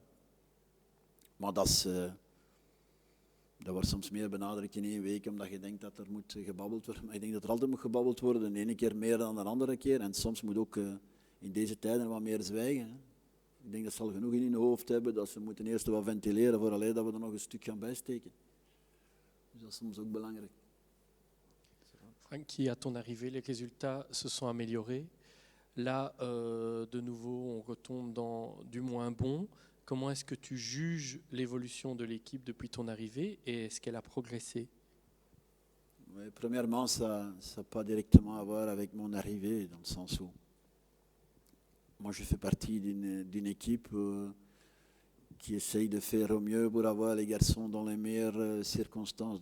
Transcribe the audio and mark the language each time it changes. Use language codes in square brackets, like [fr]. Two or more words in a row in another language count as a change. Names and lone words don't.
[nl] Maar dat wordt soms meer benadrukt in 1 week, omdat je denkt dat er moet gebabbeld worden. Maar ik denk dat er altijd moet gebabbeld worden, de ene keer meer dan de andere keer. En soms moet ook in deze tijden wat meer zwijgen. Hè. Ik denk dat ze al genoeg in hun hoofd hebben, dat ze moeten eerst wat ventileren voor alleen dat we er nog een stuk gaan bijsteken. Dus dat is soms ook belangrijk. [fr] Francky, à ton arrivée, les résultats se sont améliorés. Là, de nouveau, on retombe dans du moins bon. Comment est-ce que tu juges l'évolution de l'équipe depuis ton arrivée et est-ce qu'elle a progressé? Oui, premièrement, ça n'a pas directement à voir avec mon arrivée, dans le sens où moi je fais partie d'une équipe qui essaye de faire au mieux pour avoir les garçons dans les meilleures circonstances.